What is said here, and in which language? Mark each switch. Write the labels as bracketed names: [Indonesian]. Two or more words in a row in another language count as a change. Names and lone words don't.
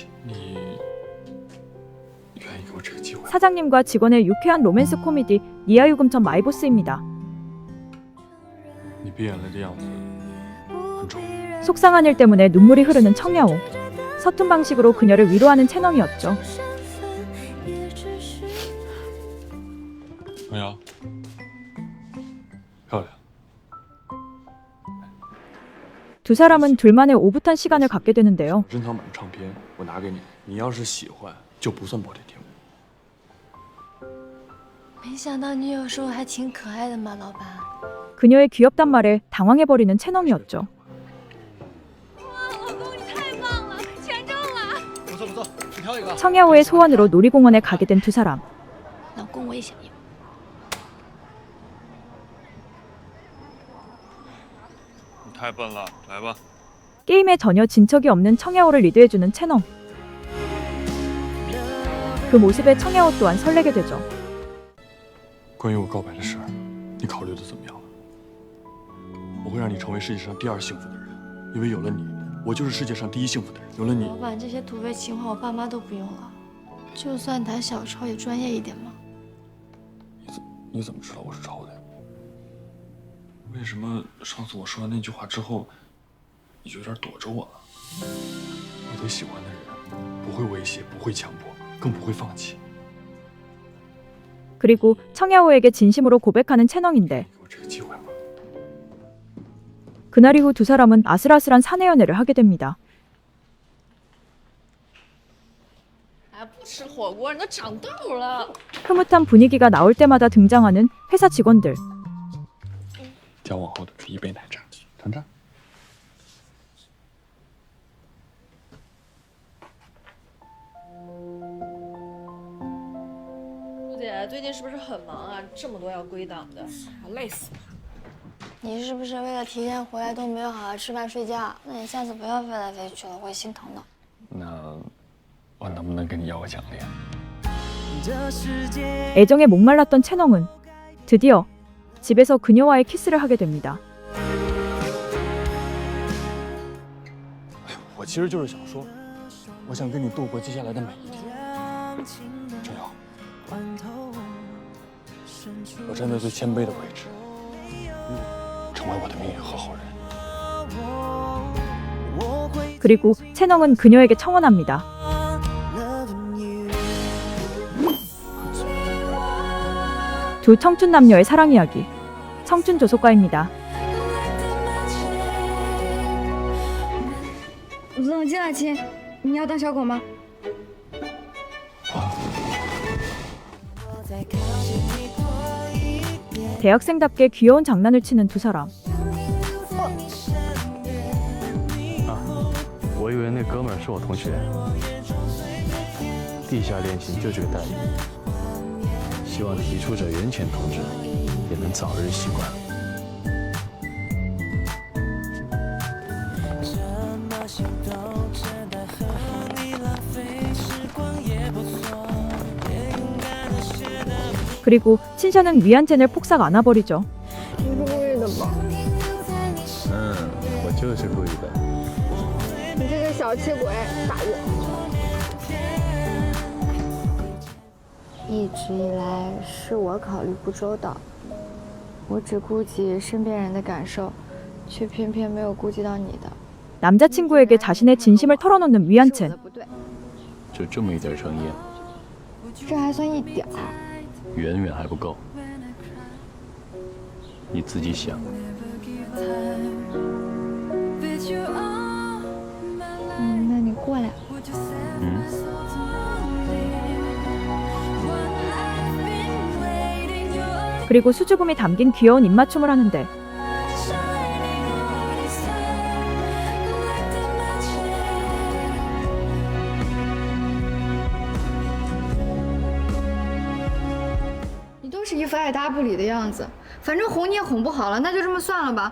[Chinese] 你愿意给我这个机会？ [Korean] 사장님과 직원의 유쾌한 로맨스 코미디 니아유금천 마이보스입니다. [Chinese] 你闭眼了的样子很丑。 [Korean] 속상한 일 때문에 눈물이 흐르는 청야오. 서툰 방식으로 그녀를 위로하는 채널이었죠. [Chinese] 王瑶，漂亮。 [Korean] 두 사람은 둘만의 오붓한 시간을 갖게 되는데요. [Chinese] 珍藏版唱片我拿给你，你要是喜欢，就不算破天听。没想到你有时候还挺可爱的嘛，老板。 [Korean] 그녀의 귀엽단 말에 당황해버리는 채널이었죠. 청야오의 소원으로 놀이공원에 가게 된 두 사람. [Chinese] 老公我也想要。你太笨了，来吧。 [Korean] 게임에 전혀 진척이 없는 청야호를 리드해주는 채넘. 그 모습에 청야호 또한 설레게 되죠. [Chinese] 关于我告白的事儿，你考虑的怎么样了？我会让你成为世界上第2幸福的人，因为有了你，我就是世界上第1幸福的人。有了你，老板，这些土味情话我爸妈都不用了，就算谈小抄也专业一点嘛。你怎么知道我是抄的呀？为什么上次我说完那句话之后，你就有点躲着我了？我对喜欢的人不会威胁，不会强迫，更不会放弃。 [Korean] 그리고 청야호에게 진심으로 고백하는 채넘인데 그날 이후 두 사람은 아슬아슬한 사내 연애를 하게 됩니다. [Chinese] 不吃火锅，你都长痘了。 [Korean] 흐뭇한 분위기가 나올 때마다 등장하는 회사 직원들. [Chinese] 交往后的第1杯奶茶，尝尝。姐，最近是不是很忙啊？这么多要归档的，累死了。你是不是为了提前回来都没有好好吃饭睡觉？那你下次不要飞来飞去了，我会心疼的。那我能不能跟你要个奖励？ [Korean] 애정에 목말랐던 채넘은 드디어 집에서 그녀와의 키스를 하게 됩니다. [Chinese] 我其实就是想说，我想跟你度过接下来的每一天。陈瑶，我站在最谦卑的位置，成为我的命运合伙人。 [Korean] 그리고 채넘은 그녀에게 청혼합니다. 두 청춘 남녀의 사랑 이야기. 청춘 조속가입니다. [Chinese] 冷静啊，亲，你要当小狗吗？ [Korean] 대학생답게 귀여운 장난을 치는 두 사람. [Chinese] 我以为那哥们儿是我同学。地下恋情就这个待遇，希望提出者袁浅同志也能早日习惯。 [Korean] 그리고 친샤는 위안젠을 폭삭 안아버리죠. [Chinese] 你是故意的吧？我就是故意的。你这个小气鬼，大爷！一直以来是我考虑不周到，我只顾及身边人的感受，却偏偏没有顾及到你的。 [Korean] 남자친구에게 자신의 진심을 털어놓는 위안첸. [Chinese] 就这么一点诚意，这还算一点儿。远远还不够。你自己想。那你过来。 [Korean] 그리고 수줍음이 담긴 귀여운 입맞춤을 하는데 [Chinese] 你都是一副爱搭不理的样子，反正哄你也哄不好了，那就这么算了吧。